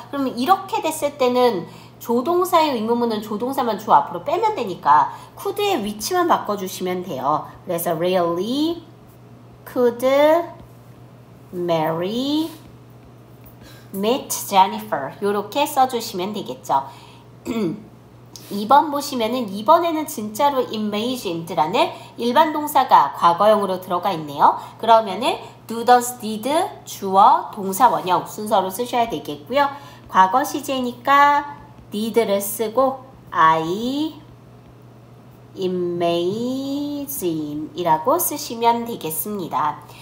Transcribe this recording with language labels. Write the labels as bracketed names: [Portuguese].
[Korean] 그러면 이렇게 됐을 때는 조동사의 의문문은 조동사만 주 앞으로 빼면 되니까 could의 위치만 바꿔주시면 돼요. 그래서 [English] really could Mary meet Jennifer [Korean] 이렇게 써주시면 되겠죠. 2번 보시면은 이번에는 진짜로 imagined라는 일반 동사가 과거형으로 들어가 있네요. 그러면은 do, does, did 주어, 동사, 원형 순서로 쓰셔야 되겠고요. 과거 시제니까 did를 쓰고 [English] I imagine [Korean] 이라고 쓰시면 되겠습니다.